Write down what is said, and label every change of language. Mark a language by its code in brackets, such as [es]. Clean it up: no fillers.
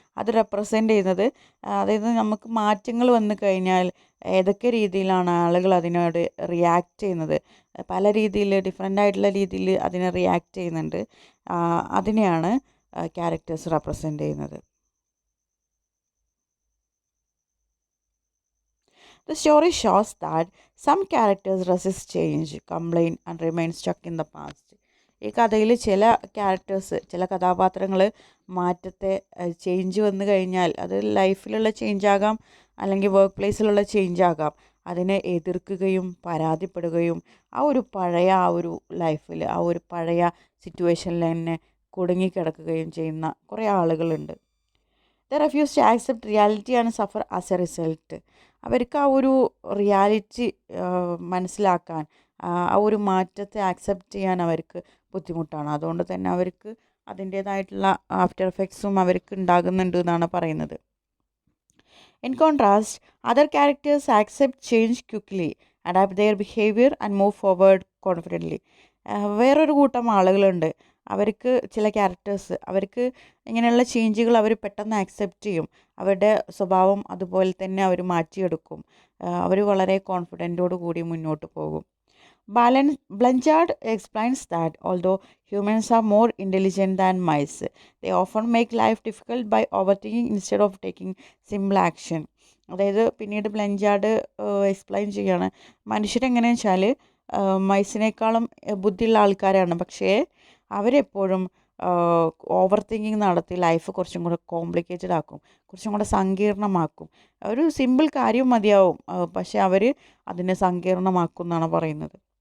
[ml] അത് റെപ്രസെൻ്റ് ചെയ്യുന്നത്, അതായത് നമുക്ക് മാറ്റങ്ങൾ വന്നു കഴിഞ്ഞാൽ ഏതൊക്കെ രീതിയിലാണ് ആളുകൾ അതിനോട് റിയാക്ട് ചെയ്യുന്നത്, പല രീതിയിൽ ഡിഫറെൻ്റ് ആയിട്ടുള്ള രീതിയിൽ അതിനെ റിയാക്ട് ചെയ്യുന്നുണ്ട്. അതിനെയാണ് ക്യാരക്ടേഴ്സ് റെപ്രസെൻ്റ് ചെയ്യുന്നത്. [en] The story shows that some characters resist change, complain and remain stuck in the past. [ml] ഈ കഥയിൽ ചില കഥാപാത്രങ്ങൾ മാറ്റത്തെ ചേഞ്ച് വന്നു കഴിഞ്ഞാൽ, അത് ലൈഫിലുള്ള ചേഞ്ച് ആകാം അല്ലെങ്കിൽ വർക്ക് പ്ലേസിലുള്ള ചേഞ്ച് ആകാം, അതിനെ എതിർക്കുകയും പരാതിപ്പെടുകയും ആ ഒരു ലൈഫിൽ ആ ഒരു പഴയ സിറ്റുവേഷനിൽ തന്നെ കുടുങ്ങിക്കിടക്കുകയും ചെയ്യുന്ന കുറേ ആളുകളുണ്ട്. [en] The refuse to accept reality and suffer as a result. [ml] അവർക്ക് ആ ഒരു റിയാലിറ്റി മനസ്സിലാക്കാൻ, ആ ഒരു മാറ്റത്തെ ആക്സെപ്റ്റ് ചെയ്യാൻ അവർക്ക് ബുദ്ധിമുട്ടാണ്. അതുകൊണ്ട് തന്നെ അവർക്ക് അതിൻ്റേതായിട്ടുള്ള ആഫ്റ്റർ എഫക്ട്സും അവർക്ക് ഉണ്ടാകുന്നുണ്ട് എന്നാണ് പറയുന്നത്. [en] In contrast, other characters accept change quickly, adapt their behavior and move forward confidently. [ml] വേറൊരു കൂട്ടം ആളുകളുണ്ട്, അവർക്ക് ചില ക്യാരക്ടേഴ്സ് അവർക്ക് ഇങ്ങനെയുള്ള ചേഞ്ചുകൾ അവർ പെട്ടെന്ന് ആക്സെപ്റ്റ് ചെയ്യും. അവരുടെ സ്വഭാവം അതുപോലെ തന്നെ അവർ മാറ്റിയെടുക്കും. അവർ വളരെ കോൺഫിഡൻറ്റോടു കൂടി മുന്നോട്ട് പോകും. [en] Blanchard explains that although humans are more intelligent than mice, they often make life difficult by overthinking instead of taking simple action. [ml] അതായത് പിന്നീട് ബ്ലഞ്ചാർഡ് എക്സ്പ്ലെയിൻ ചെയ്യാണ്, മനുഷ്യരെങ്ങനെയാണെന്ന് വെച്ചാൽ മൈസിനേക്കാളും ബുദ്ധിയുള്ള ആൾക്കാരാണ്, പക്ഷേ അവരെപ്പോഴും ഓവർ തിങ്കിങ് നടത്തി ലൈഫ് കുറച്ചും കൂടെ കോംപ്ലിക്കേറ്റഡ് ആക്കും, കുറച്ചും കൂടെ സങ്കീർണമാക്കും. ഒരു സിമ്പിൾ കാര്യം മതിയാവും, പക്ഷേ അവർ അതിനെ സങ്കീർണമാക്കും എന്നാണ് പറയുന്നത്.